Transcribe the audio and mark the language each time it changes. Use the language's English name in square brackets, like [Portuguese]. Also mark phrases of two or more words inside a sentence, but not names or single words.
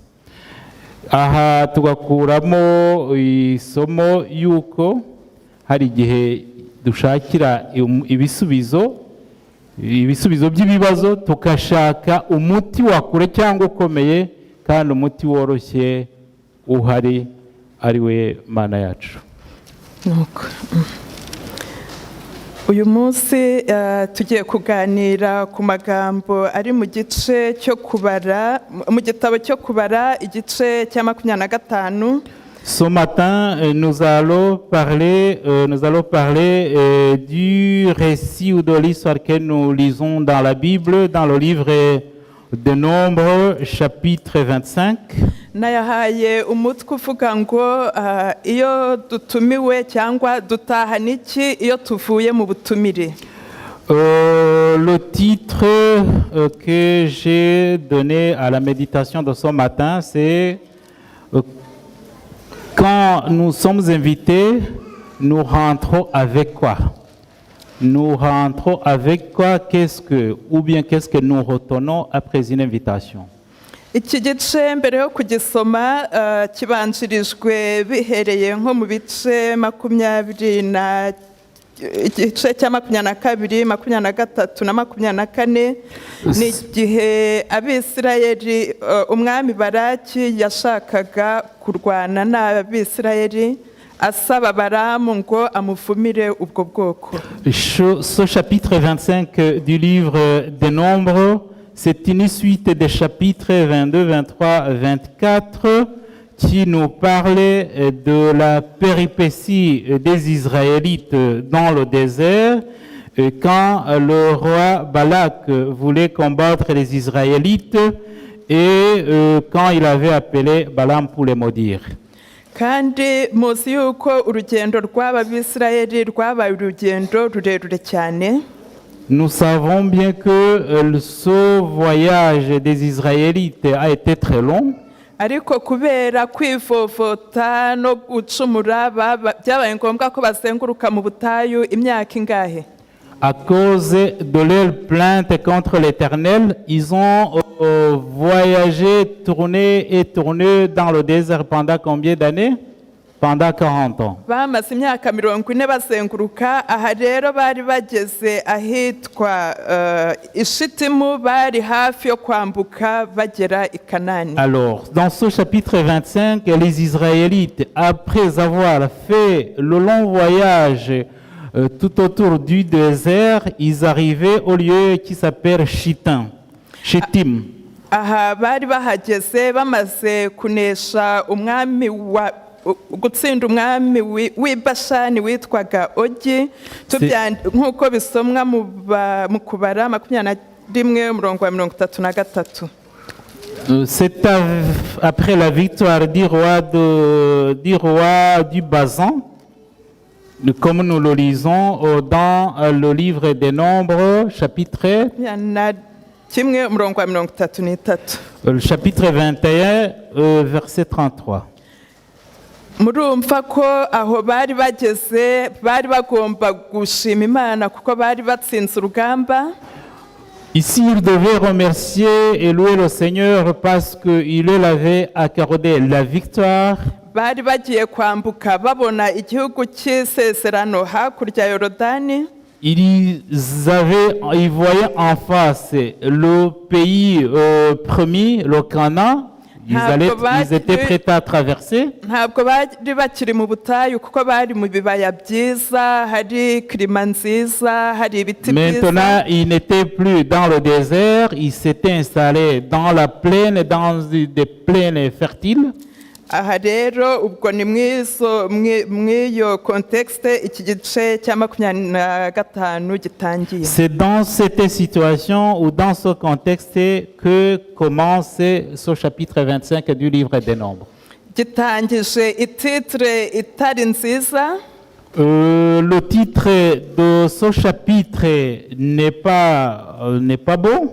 [Kinyarwanda] Aha tugakuramo isomo yuko hari igihe dushakira ibisubizo by'ibibazo, tukashaka umuti wakure cyangwa ukomeye, kandi umuti woroshye uhari ari we Mana yacu. Uyu munsi tugiye kuganira ku magambo ari mu gice cyo kubara, mu gitabo cyo kubara igice cya 25. [French] Ce matin, nous allons parler du récit ou de l'histoire que nous lisons dans la Bible, dans le livre de Nombres, chapitre 25. [Kinyarwanda] Nayahaye umutwe uvuga ngo iyo dutumiwe cyangwa dutahana iki iyo tuvuye mu butumire. [French] Le titre que j'ai donné à la méditation de ce matin, c'est quand nous sommes invités, nous rentrons avec quoi? Nous rentrons avec quoi? Qu'est-ce que nous retenons après une invitation? [Kinyarwanda] Iki gice mbere yo kugisoma kibanjirijwe bihereye nko mu bice 20 igice cya 22, 23 na 24. Ni igihe Abisirayeli, umwami Baraki yashakaga kurwana n'Abisirayeli, asaba Balamu ngo amuvumire ubwo bwoko. [French] Ce chapitre 25 du livre des Nombres, c'est une suite des chapitres 22, 23, 24 qui nous parle de la péripétie des Israélites dans le désert quand le roi Balak voulait combattre les Israélites et quand il avait appelé Balaam pour les maudire. [Kinyarwanda] Kandi muzi yuko urugendo rw'Abisirayeli rwabaye urugendo rurerure cyane. [French] Nous savons bien que ce voyage des Israélites a été très long. [Kinyarwanda] Ariko kubera kwivovota no gucumura byabaye ngombwa ko bazenguruka mu butayu imyaka ingahe. [French] À cause de leur plainte contre l'Éternel, ils ont voyagé, tourné dans le désert pendant combien d'années? Pendant 40 ans. [Kinyarwanda] Bamaze imyaka 40 bazenguruka. Aha rero bari bageze ahitwa Ishitimu, bari hafi yo kwambuka bagera i Kanani. [French] Alors, dans ce chapitre 25, les Israélites, après avoir fait le long voyage tout autour du désert, ils arrivaient au lieu qui s'appelle Shittim. [Kinyarwanda] Aha bari bahageze bamaze kunesha umwami wa gutsinda umwami w'Ibashani witwaga Ogi, nk'uko bisomwa mu kubara 21:33. [French] C'est après la victoire du roi du Bazan, comme nous le lisons dans le livre des Nombres, chapitre [Kinyarwanda] kimwe umurongo wa 33. [French] Le chapitre 21, verset 33. [Kinyarwanda] Murumva ko aho bari bageze bari bagomba gushima Imana kuko bari batsinze urugamba. [French] Ici, il devait remercier et louer le Seigneur parce qu'il leur avait accordé la victoire. [Kinyarwanda] Bari bagiye kwambuka babona igihugu cy'isezerano hakurya ya Yorodani. [French] Ils voyaient en face le pays promis, le Canaan. Ils étaient prêts à traverser. [Kinyarwanda] Ntabwo bari bakiri mu butayu kuko bari mu bibaya byiza, hari klima nziza, hari ibiti byiza. [French] Maintenant, ils n'étaient plus dans le désert, ils s'étaient installés dans la plaine, dans des plaines fertiles. [Kinyarwanda] Aha rero ubwo ni mw'iyo contexte iki gice cya 25 gitangiye. [French] C'est dans cette situation ou dans ce contexte que commence ce chapitre 25 du livre des Nombres. [Kinyarwanda] Gitangije ititre itari nziza. [French] Le titre de ce chapitre n'est pas beau.